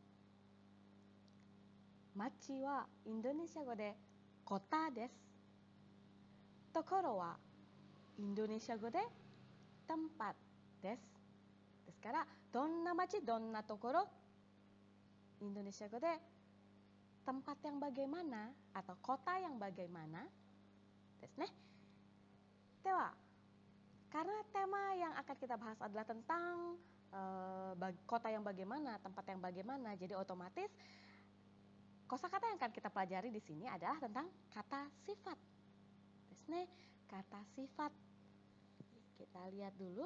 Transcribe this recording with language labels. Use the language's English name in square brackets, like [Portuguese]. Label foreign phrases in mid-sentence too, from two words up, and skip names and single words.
[Japanese] 街はインドネシア語でコタです。ところはインドネシア語でtempatです。ですから、どんな街、どんなところ、インドネシア語で [Indonesian] tempat yang bagaimana atau kota yang bagaimana [Japanese] ですね。 [Indonesian] では、karena tema yang akan kita bahas adalah tentang kota yang bagaimana, tempat yang bagaimana, jadi otomatis kosakata yang akan kita pelajari di sini adalah tentang kata sifat. [Japanese] ですね, [Indonesian] kata sifat. Kita lihat dulu.